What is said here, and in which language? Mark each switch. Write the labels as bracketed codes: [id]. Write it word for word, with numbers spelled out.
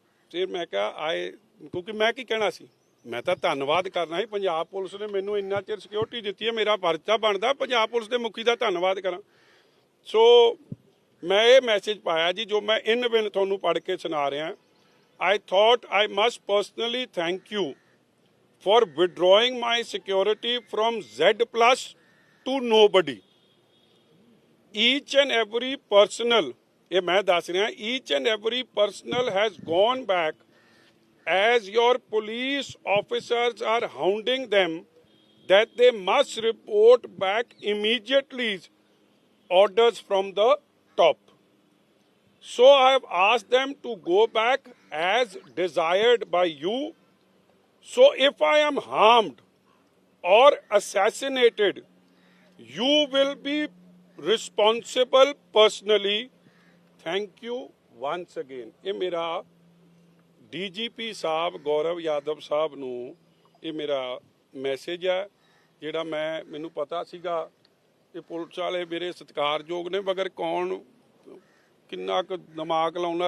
[pa] ਫਿਰ ਮੈਂ ਕਿਹਾ ਆਏ, ਕਿਉਂਕਿ ਮੈਂ ਕੀ ਕਹਿਣਾ ਸੀ, ਮੈਂ ਤਾਂ ਧੰਨਵਾਦ ਕਰਨਾ ਸੀ। ਪੰਜਾਬ ਪੁਲਿਸ ਨੇ ਮੈਨੂੰ ਇੰਨਾ ਚਿਰ ਸਿਕਿਉਰਿਟੀ ਦਿੱਤੀ ਹੈ, ਮੇਰਾ ਪਰਚਾ ਬਣਦਾ ਪੰਜਾਬ ਪੁਲਿਸ ਦੇ ਮੁਖੀ ਦਾ ਧੰਨਵਾਦ ਕਰਾਂ। ਸੋ ਮੈਂ ਇਹ ਮੈਸੇਜ ਪਾਇਆ ਜੀ ਜੋ ਮੈਂ ਇਨ ਬਿਨ ਤੁਹਾਨੂੰ ਪੜ੍ਹ ਕੇ ਸੁਣਾ ਰਿਹਾ। [en] I thought I must personally thank you for withdrawing my security from Z plus to nobody. Each and every personal, [pa] ये मैं दास रहा, [en] each and every personal has gone back as your police officers are hounding them that they must report back immediately orders from the top. So I have asked them to go back as desired by you. So if I am harmed or assassinated, you will be responsible personally. Thank you once again. [pa] ਇਹ ਮੇਰਾ DGP Sahib Gaurav Yadav Sahib ਨੂੰ ਇਹ ਮੇਰਾ message ਹੈ ਜਿਹੜਾ ਮੈਂ, ਮੈਨੂੰ ਪਤਾ ਸੀਗਾ ਇਹ ਪੁਲਿਸ ਵਾਲੇ ਮੇਰੇ ਸਤਿਕਾਰਯੋਗ ਨੇ ਮਗਰ ਕੌਣ ਕਿੰਨਾ ਕੁ ਦਿਮਾਗ ਲਾਉਣਾ।